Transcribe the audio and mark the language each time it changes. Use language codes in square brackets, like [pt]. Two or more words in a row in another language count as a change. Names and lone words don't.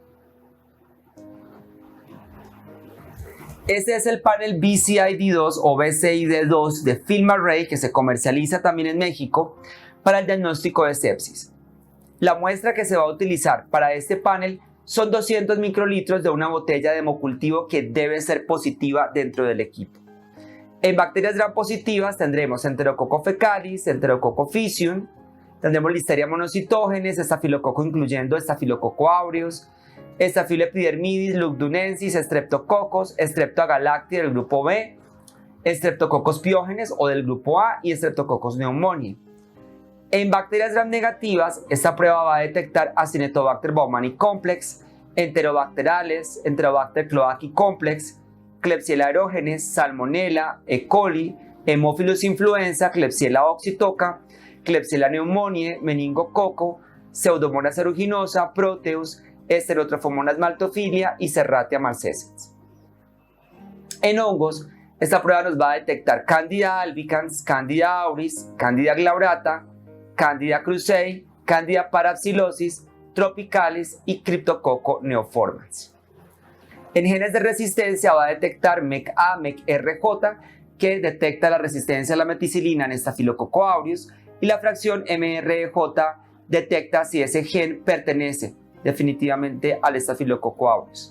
[es] Este es el panel BCID2 o BCID2 de FilmArray que se comercializa también en México para el diagnóstico de sepsis. La muestra que se va a utilizar para este panel son 200 microlitros de una botella de hemocultivo que debe ser positiva dentro del equipo. En bacterias gram positivas tendremos Enterococcus fecalis, Enterococcus faecium, tendremos Listeria monocytogenes, estafilococo incluyendo Staphylococcus aureus, Staphylococcus epidermidis, Lugdunensis, Streptococcus, Streptogalacti del grupo B, Streptococcus pyogenes o del grupo A y Streptococcus pneumoniae. En bacterias gram negativas, esta prueba va a detectar Acinetobacter baumannii complex, Enterobacterales, Enterobacter cloacae complex, Klebsiella aerogenes, Salmonella, E. coli, Haemophilus influenza, Klebsiella oxytoca, Klebsiella pneumoniae, Meningococo, Pseudomonas aeruginosa, Proteus, Estereotrophomonas maltophilia y Serratia marcescens. En hongos, esta prueba nos va a detectar Candida albicans, Candida auris, Candida glaurata, Candida krusei, Candida parapsilosis, Tropicalis y Cryptococcus neoformans. En genes de resistencia va a detectar MECA, MECRJ, que detecta la resistencia a la meticilina en Staphylococcus aureus, y la fracción MRJ detecta si ese gen pertenece definitivamente al Staphylococcus aureus.